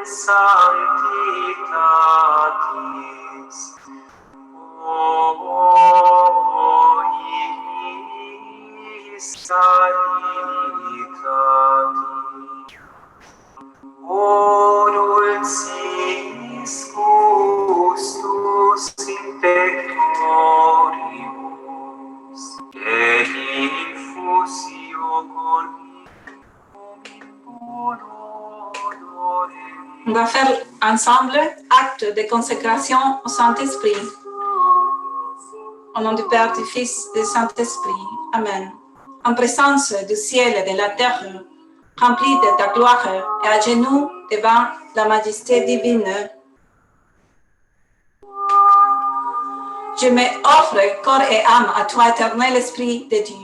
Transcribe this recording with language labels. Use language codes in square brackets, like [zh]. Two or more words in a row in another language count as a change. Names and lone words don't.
[la] sanctitatis, Sanctitatis, O dulcis gustus in pectoribus, et infusio [fr] On va faire ensemble acte de consécration au Saint-Esprit. Au nom du Père, du Fils et du Saint-Esprit. Amen. En présence du ciel et de la terre, rempli de ta gloire et à genoux devant la majesté divine, je m'offre corps et âme à toi, éternel Esprit de Dieu.